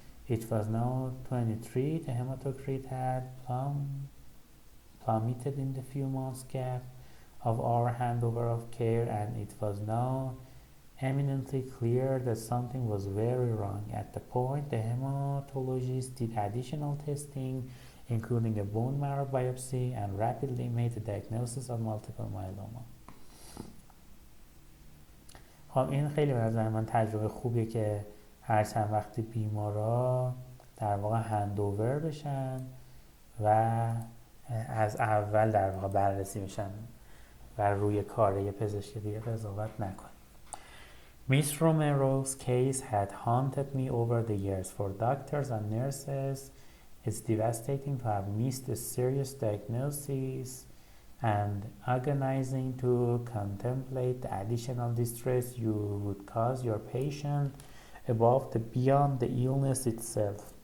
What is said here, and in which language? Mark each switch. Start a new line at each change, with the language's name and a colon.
English: It was now 23. The hematocrit had plummeted in the few months gap of our handover of care, and it was now eminently clear that something was very wrong. At the point, the hematologist did additional testing, including a bone marrow biopsy, and rapidly made a diagnosis of multiple myeloma.
Persian: خب این خیلی به نظر من تجربه خوبیه که هر چند وقتی بیمارا در واقع هندوور بشن و از اول در واقع بررسی میشن و روی کار یه پزشک دیگه قضاوت نکنن.
English: Miss Romero's case had haunted me over the years. For doctors and nurses, it's devastating to have missed a serious diagnosis and agonizing to contemplate the additional distress you would cause your patient above and beyond the illness itself.